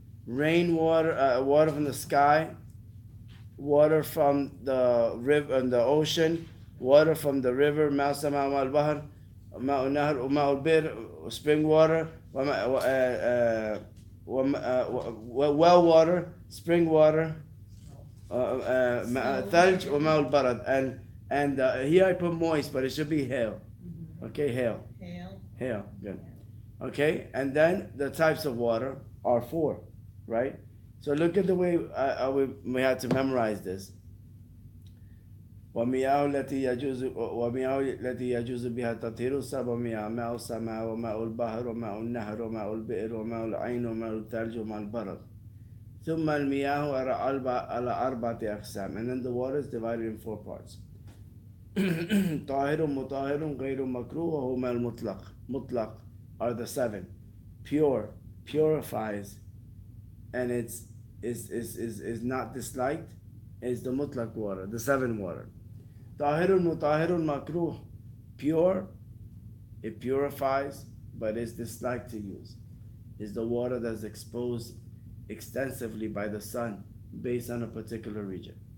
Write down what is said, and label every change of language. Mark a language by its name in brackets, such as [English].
[English] Rainwater, water from the sky, water from the river and the ocean, water from the river, [Arabic] ماء السماء وماء البحر, ماء النهر وماء البئر, [English] spring water, well water, spring water, [Arabic] ثلج وماء البرد, [English] and here I put moist, but it should be hail. Okay, hail. Hail, good. Okay, and then the types of water are four, right? So look at the way we had to memorize this. [Arabic] ومياه التي يجوز بها تطهير سبع مياه ماء السماء وماء البحر وماء النهر وماء البئر وماء العين وماء الثلج وماء البرد. ثم المياه على أربعة أقسام, [English] and then the water is divided in four parts. [Arabic] طاهر مطهر غير مكروه وهما المطلق. [English] مطلق are the seven. Pure, purifies, and is not disliked, is the mutlaq water, the seven water. [Arabic] Tahirun mutahirun makruh, [English] pure, it purifies, but is disliked to use, is the water that's exposed extensively by the sun based on a particular region.